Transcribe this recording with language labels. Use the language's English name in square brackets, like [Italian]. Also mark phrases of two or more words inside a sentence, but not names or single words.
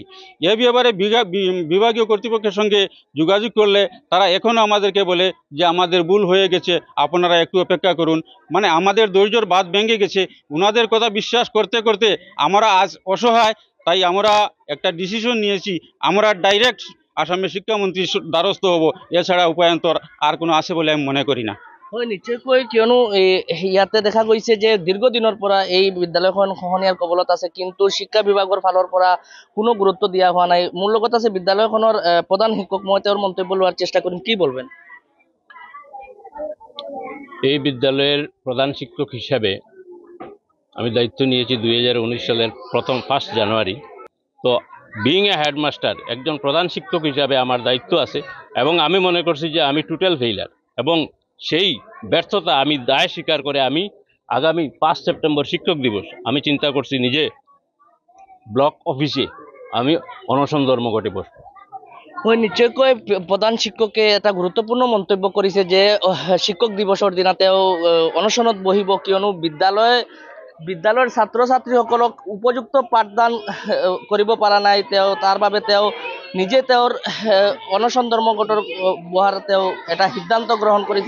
[Bangla] এ ব্যাপারে বিভাগীয় কর্তৃপক্ষের সঙ্গে যোগাযোগ করলে তারা এখনও আমাদেরকে বলে যে আমাদের ভুল হয়ে গেছে, আপনারা একটু অপেক্ষা করুন। মানে আমাদের ধৈর্যর বাঁধ ভেঙে গেছে। ওনাদের কথা বিশ্বাস করতে করতে আমরা আজ অসহায়। তাই আমরা একটা ডিসিশন নিয়েছি, আমরা ডাইরেক্ট আসামের শিক্ষামন্ত্রীর দ্বারস্থ হব। এছাড়া উপায়ন্তর আর কোনো আছে বলে আমি মনে করি না। [Assamese] হয়, নিশ্চয়কৈ। কিয়নো ইয়াতে দেখা গৈছে যে দীৰ্ঘদিনৰ পৰা এই বিদ্যালয়খন খহনীয়াৰ কবলত আছে, কিন্তু শিক্ষা বিভাগৰ ফালৰ পৰা কোনো গুৰুত্ব দিয়া হোৱা নাই। মোৰ লগত আছে বিদ্যালয়খনৰ প্ৰধান শিক্ষক, মই তেওঁৰ মন্তব্য লোৱাৰ চেষ্টা কৰিম। [Bangla] কি বলবেন? এই বিদ্যালয়ের প্রধান শিক্ষক হিসাবে আমি দায়িত্ব নিয়েছি 2019 সালের 1 জানুয়ারি। তো [English] being a headmaster, [Bangla] একজন প্রধান শিক্ষক হিসাবে আমার দায়িত্ব আছে, এবং আমি মনে করছি যে আমি [English] total failure, [Bangla] এবং সেই ব্যর্থতা আমি দায় স্বীকার করে আমি আগামী 5 সেপ্টেম্বর শিক্ষক দিবস আমি চিন্তা করছি নিজে ব্লক অফিসে আমি অনশন ধর্মঘটে বসবো। [Assamese] হয়, নিশ্চয়কৈ প্ৰধান শিক্ষকে এটা গুৰুত্বপূৰ্ণ মন্তব্য কৰিছে যে শিক্ষক দিৱসৰ দিনা তেওঁ অনশনত বহিব। কিয়নো বিদ্যালয় বিদ্যালয়ৰ ছাত্ৰ ছাত্ৰীসকলক উপযুক্ত পাঠদান কৰিব পৰা নাই। তাৰ বাবে নিজে অনশন ধৰ্মঘটৰ বহাৰ এটা সিদ্ধান্ত গ্ৰহণ কৰিছে।